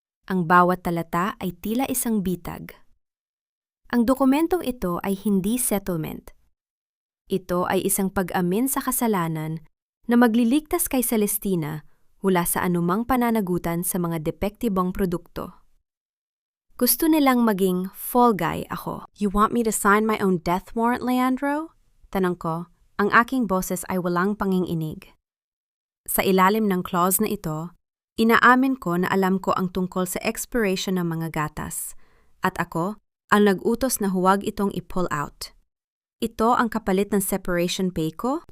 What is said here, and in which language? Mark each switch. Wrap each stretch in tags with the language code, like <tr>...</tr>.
<tl>Ang bawat talata ay tila isang bitag. Ang dokumentong ito ay hindi settlement. Ito ay isang pag-amin sa kasalanan na magliligtas kay Celestina mula sa anumang pananagutan sa mga depektibong produkto. Gusto nilang maging fall guy ako.</tl> <en>You want me to sign my own death warrant, Leandro?</en> <tl>Tanong ko, ang aking boses ay walang panginginig. Sa ilalim ng clause na ito, inaamin ko na alam ko ang tungkol sa expiration ng mga gatas, at ako ang nag-utos na huwag itong i-pull out. Ito ang kapalit ng separation pay ko?</tl>